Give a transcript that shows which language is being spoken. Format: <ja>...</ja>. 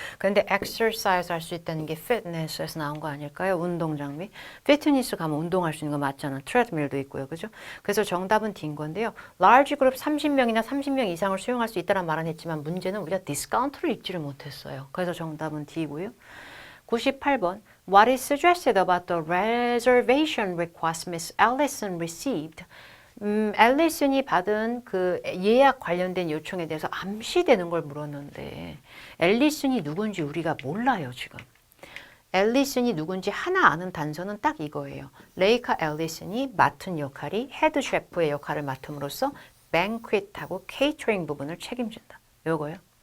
<ko>그런데 exercise 할 수 있다는 게 fitness에서 나온 거 아닐까요? 운동 장비. 피트니스 가면 운동할 수 있는 거 맞잖아. 트레드밀도 있고요. 그죠? 그래서 정답은 D인 건데요. large 그룹 30명이나 30명 이상을 수용할 수 있다는 말은 했지만 문제는 우리가 디스카운트를 읽지를 못했어요. 그래서 정답은 D고요.</ko> <en>98번 What is suggested about the reservation request Miss Allison received?</en> <ko>앨리슨이 받은 그 예약 관련된 요청에 대해서 암시되는 걸 물었는데 앨리슨이 누군지 우리가 몰라요 지금. 앨리슨이 누군지 하나 아는 단서는 딱 이거예요. 레이카 앨리슨이 맡은 역할이 헤드 셰프의 역할을 맡음으로써 뱅퀴트하고 케이터링 부분을 책임진다. 요거요.</ko>